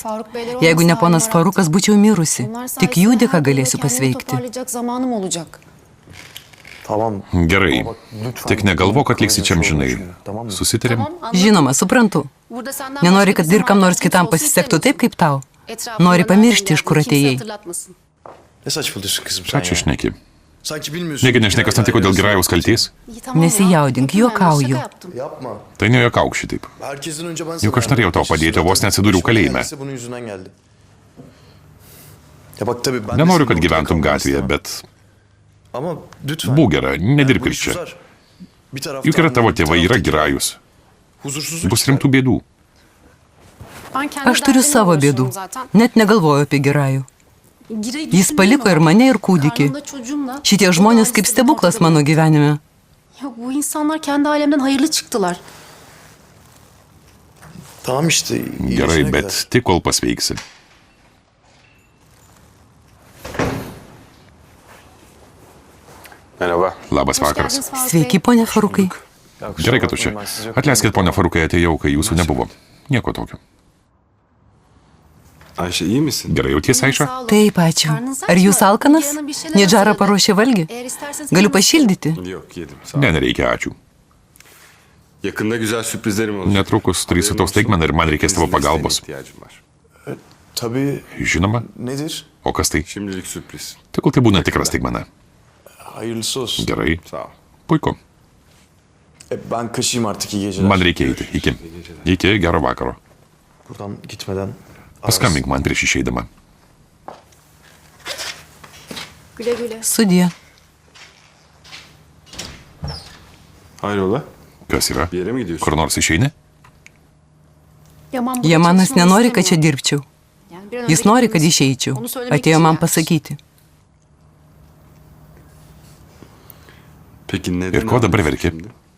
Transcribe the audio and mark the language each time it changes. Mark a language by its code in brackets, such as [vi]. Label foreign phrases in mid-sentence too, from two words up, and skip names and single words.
[lt] Jeigu ne ponas Farukas, būčiau mirusi. Tik jų dėka galėsiu pasveikti. [tr] Tamam. [lt] Gerai. Tik negalvok, kad liksi čia amžinai. Susitarėm? Žinoma, suprantu. Nenori, kad ir kam nors kitam pasisektų taip, kaip tau. Nori pamiršti, iš kur atėjai. [tr] Ne saçmalıyorsun kızım [lt] Ką [tr] sen [lt] čia [tr] ya? [lt] šneki? [tr] Sanki bilmiyorsun. [lt] Negi nežinai, kas nutiko dėl Girajaus kalties? Nesijaudink, juokauju. [tr] Yapma. [lt] Tai nejuokauk šitaip. [tr] Herkesten önce ben [lt] Juk aš norėjau tau padėti, o vos neatsidūriau kalėjime. [tr] Kendisi bunun yüzünden geldi. Ya bak tabii ben de [lt] Nenoriu, [tr] senin [lt] kad [tr] orada [lt] gyventum [tr] kalmanı [lt] gatvėje, [tr] istemem. [lt] bet [tr] Ama lütfen. [lt] būk gera, nedirbk [tr] Bu [lt] ir [tr] iş [lt] čia. [tr] uzar. Bir taraftan [lt] Juk yra tavo [tr] bir [lt] tėvai, yra [tr] taraftan [lt] Girajus. [tr] Huzursuzluk [lt] Bus [tr] işte. [lt] rimtų bėdų. Aš turiu savo bėdų. Net negalvoju apie Girajų. Jis paliko ir mane, ir kūdikį. Šitie žmonės kaip stebuklas mano gyvenime. [tr] Bu insanlar kendi alemden hayırlı çıktılar. Tamam işte. [lt] Gerai, [tr] iyileşene [lt] bet [tr] kadar. [lt] tik kol pasveiksi. [tr] Merhaba. [lt] Labas vakaras. Sveiki, ponia Farukai. Gerai, kad tu čia. Atleiskit, ponia Farukai, atėjau, kai jūsų nebuvo. Nieko tokio. [tr] Ayşe iyi misin? [lt] Gerai, jauties, Aiša? Taip, ačiū. Ar jūs alkanas? Nedžara paruošė valgį? Galiu pašildyti? [tr] Yok yedim. Sağ ol. [lt] Ne, nereikia, ačiū. [tr] Yakında güzel sürprizlerim olacak. [lt] Netrukus turėsiu tau staigmeną ir man reikės tavo pagalbos. [tr] İhtiyacım var. Tabii [lt] Žinoma. [tr] nedir? [lt] O kas tai? [tr] Şimdilik sürpriz. [lt] Tegul tai būna tikra staigmena. [tr] Hayırlısı olsun. [lt] Gerai. [tr] Sağ ol. [lt] Puiku. [tr] Ben kaçayım artık, iyi geceler. [lt] Man reikia eiti. Iki. Iki, gero vakaro. [tr] Buradan gitmeden [lt] Paskambink man prieš išeidama. [tr] Güle güle. [lt] Sudie. [tr] Hayrola? [lt] Kas yra? [tr] Bir yere mi gidiyorsun? [lt] Kur nors išeini? Jamanas nenori, kad čia dirbčiau. Jis nori, kad išeičiau. Atėjo man pasakyti. [tr] Peki neden? [lt] Ir ko dabar verki? [tr] Şimdi?